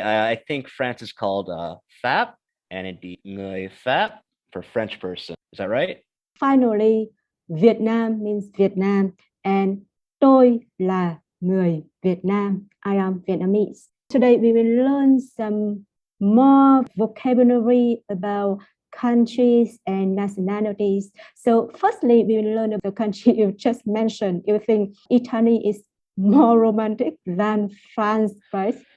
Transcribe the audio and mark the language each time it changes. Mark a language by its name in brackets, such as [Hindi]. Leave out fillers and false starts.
[English] I think France is called Fap, and it'd be người Fap for French person. Is that right? Finally, Vietnam means Vietnam, and [Vietnamese] tôi là người Việt Nam. [English] I am Vietnamese. Today we will learn some more vocabulary about countries and nationalities. So firstly, we will learn of the country you just mentioned. You think Italy is more romantic than France, right?